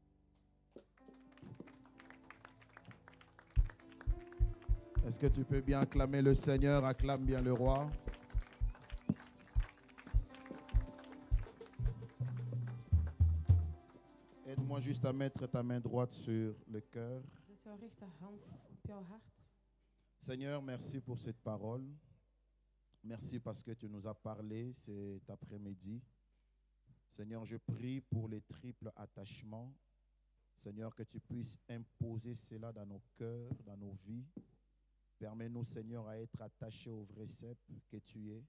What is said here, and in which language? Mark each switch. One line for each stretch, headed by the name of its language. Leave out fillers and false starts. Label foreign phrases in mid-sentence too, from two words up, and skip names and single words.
French: Est-ce que tu peux bien acclamer le Seigneur? Acclame bien le roi. Aide-moi juste à mettre ta main droite sur le cœur.
Dutch: Zet jouw rechterhand op jouw hart.
French: Seigneur, merci pour cette parole. Merci parce que tu nous as parlé cet après-midi. Seigneur, je prie pour les triples attachements. Seigneur, que tu puisses imposer cela dans nos cœurs, dans nos vies. Permets-nous, Seigneur, à être attachés au vrai cep que tu es.